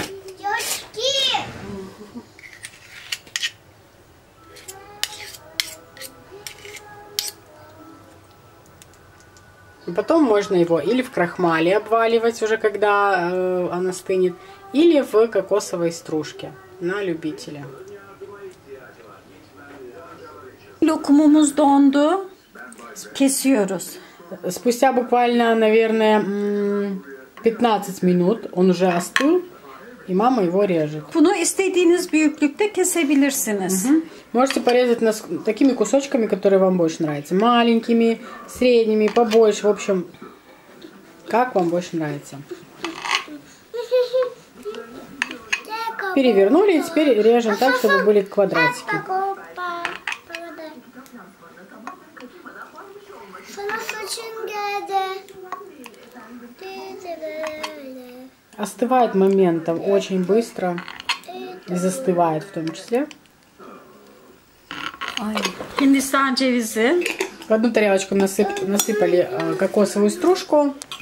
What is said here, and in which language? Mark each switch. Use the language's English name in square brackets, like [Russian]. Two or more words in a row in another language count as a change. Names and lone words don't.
[Russian] И потом можно его или в крахмале обваливать уже, когда она стынет, или в кокосовой стружке на любителя. [Turkish] Lokumumuz dondu. Kesiyoruz. [Russian] Спустя буквально, наверное, 15 минут он уже остыл, и мама его режет. [Turkish] Bunu istediğiniz büyüklükte kesebilirsiniz. [Russian] Можете порезать такими кусочками, которые вам больше нравятся. Маленькими, средними, побольше. В общем, как вам больше нравится. Перевернули и теперь режем так, чтобы были квадратики. Остывает моментом очень быстро и застывает в том числе. [Turkish] Hindistan cevizi. [Russian] В одну тарелочку насыпали кокосовую стружку.